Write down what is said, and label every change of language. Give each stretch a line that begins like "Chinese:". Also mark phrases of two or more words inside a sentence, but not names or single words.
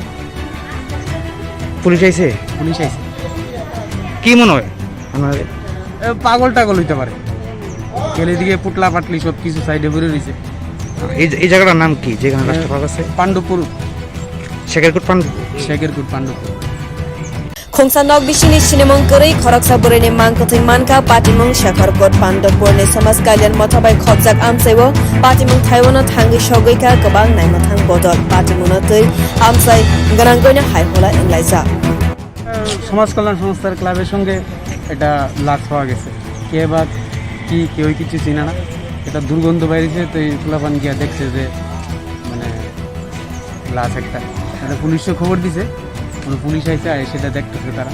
Bangla: পুলিশ আইছে? পুলিশ আইছে। কি মনে হয় আপনাদের? পাগল টাগল হইতে পারে, গেলে দিকে পুটলা পাটলি সব কিছু সাইডে ভরে রয়েছে। এই জায়গাটার নাম কি যেখানে লাশটা পাওয়া গেছে? পাণ্ডবপুর, শেখেরকুট শেখেরকুট পাণ্ডবপুর।
Kok Borok: Khongsa nok bisini sinemong kari khoroksa boreni mangkothing manka patimung shekharkot pandopurni samas kalyan mothabai khobjak amsaibo patimung thaiwono thangi shogoika gobang naimathang bodol patimungno tui amsai garanggoina haihola englaija।
Bangla: সমাজ কল্যাণ সংস্থার ক্লাবের সঙ্গে এটা লাশ পাওয়া গেছে। কে বা কি কেউ কিছু চিনে না, এটা দুর্গন্ধ বাইরেছে, তো এই ফুলাপান গিয়া দেখছে যে মানে লাশ একটা। এটা পুলিশে খবর দিছে, পুলিশ আইসে সেটা দেখতেছে তারা।